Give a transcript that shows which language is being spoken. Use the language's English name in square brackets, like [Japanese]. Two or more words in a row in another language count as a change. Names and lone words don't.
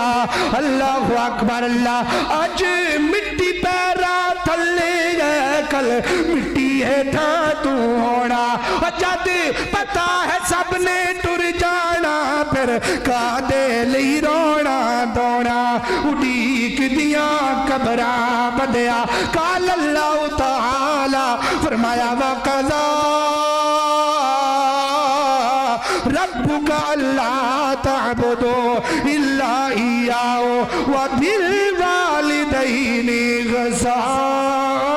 [Arabic] الله أكبر، الله, [Punjabi] اج مٹی پیراں تھلے کل مٹی ہیٹھاں توں ہونا، جد پتا ہے سبھنے ٹر جانا، فیر کاہدے لئی رونا دھونا، اڈیک دیاں قبراں بندیا. [Arabic] قال الله تعالى فرمایا وقضى ربك ألا تعبدوا إلا إياه وبالوالدين إحسانا.